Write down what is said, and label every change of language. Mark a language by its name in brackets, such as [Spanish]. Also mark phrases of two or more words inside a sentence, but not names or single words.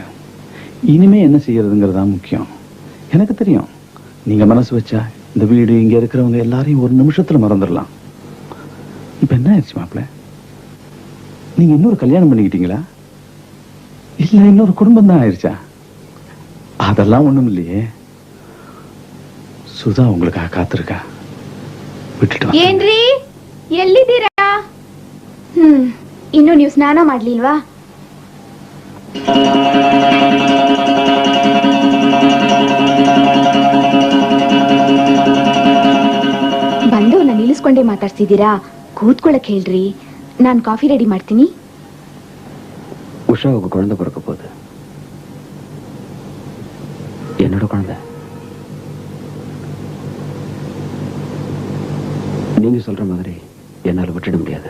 [Tamil] இனிமே என்ன செய்யறதுங்கிறதா முக்கியம். எனக்கு தெரியும், நீங்க மனசு வச்சா இந்த வீடு, இங்க இருக்கிறவங்க எல்லாரையும் ஒரு நிமிஷத்துல மறந்துடலாம். இப்ப என்ன ஆயிடுச்சு மாப்பிள்ள? நீங்க இன்னொரு கல்யாணம் பண்ணிக்கிட்டீங்களா, இல்ல இன்னொரு குடும்பம் தான் ஆயிடுச்சா? அதெல்லாம் ஒண்ணும் இல்லையே. சுதா உங்களுக்காக காத்திருக்கா. [Kannada] ಏನ್ರಿ ಎಲ್ಲಿದ್ದೀರಾ? ಇನ್ನು ನೀವು ಸ್ನಾನ ಮಾಡ್ಲಿಲ್ವಾ? ಬಂದು ನಾನು ನಿಲ್ಲಿಸ್ಕೊಂಡೇ ಮಾತಾಡ್ತಿದ್ದೀರಾ? ಕೂತ್ಕೊಳ್ಳಕ್ ಹೇಳ್ರಿ, ನಾನು ಕಾಫಿ ರೆಡಿ ಮಾಡ್ತೀನಿ. [Tamil] உஷாவுக்கு குழந்தை பிறக்க போகுது. என்னோட குழந்தை. நீங்க சொல்ற மாதிரி என்னால விட்டுட முடியாது.